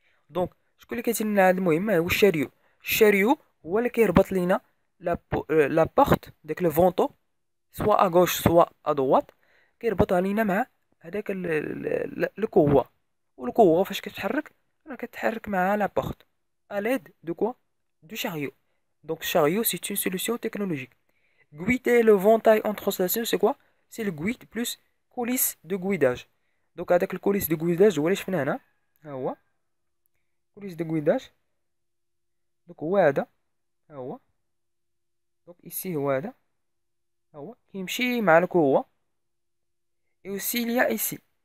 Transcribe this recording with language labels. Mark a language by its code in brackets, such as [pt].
[ar] دونك شكون اللي كيدير لنا هذه المهمه؟ هو الشاريو هو اللي كيربط لينا لا بورت داك لو فونتو سوا اغوش سوا ادوات كيربطها لينا مع هذاك الكوا. والكوا فاش كتحرك راه كتحرك مع لا بورت [fr] à l'aide de quoi? Du chariot. Donc chariot c'est une solution technologique. Guider le ventail en translation c'est quoi? C'est le guide plus coulisse de guidage. [ar] Donc هذاك الكوليس دو guidage هو اللي شفنا هنا. ها هو كوليس دو guidage. دونك هو هذا ها هو. دونك ici هو هذا ها هو كيمشي مع الكوا. [fr] et aussi il y a ici.